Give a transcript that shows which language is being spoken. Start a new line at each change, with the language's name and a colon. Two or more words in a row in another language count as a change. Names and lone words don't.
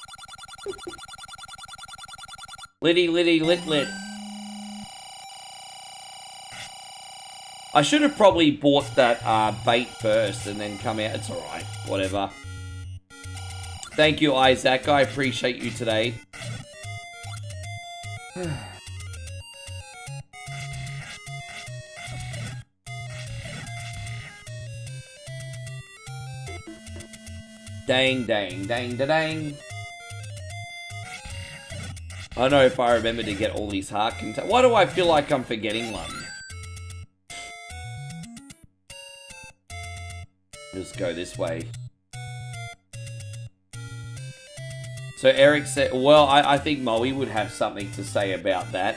English: Litty lit. I should have probably bought that bait first and then come out. It's alright, whatever. Thank you, Isaac. I appreciate you today. Dang, dang, dang, da, dang. I don't know if I remember to get all these heart containers. Why do I feel like I'm forgetting one? Just go this way. So Eric said, well, I think Moe would have something to say about that.